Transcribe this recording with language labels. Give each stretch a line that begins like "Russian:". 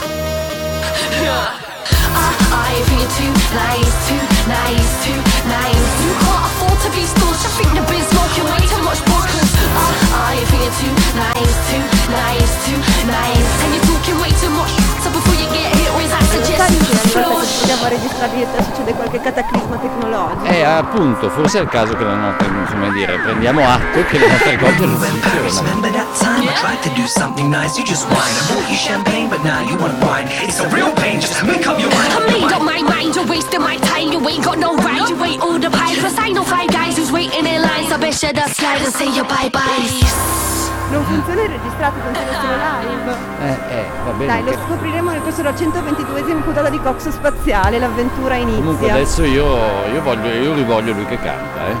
English: I've been too nice, too nice, too nice. You can't afford to be stush. I think you've been smoking way too much bookers. I've been too nice, too nice, too nice. And you're talking way too much. So before you get here, always I suggest you flush.
Italian: Dobbiamo registrare dietro, succede qualche cataclisma tecnologico. Appunto, forse è il caso che la notte, insomma, dire, prendiamo atto che le nostre cose non funzionano.
English: I tried to do something nice, you just whine. I bought you champagne, but now you want wine. It's a real pain, just make up your mind. I made up my mind, you're wasting my time. You ain't got no right, you wait all the pipes. Plus I know five guys who's waiting in line. So best share the slide and say your bye-byes.
Italian: Non funziona il registrato, funziona solo live. Va bene. Dai, lo scopriremo nel corso della 122esima puntata di Coxo Spaziale, l'avventura inizia. Comunque adesso io rivoglio lui che canta, eh.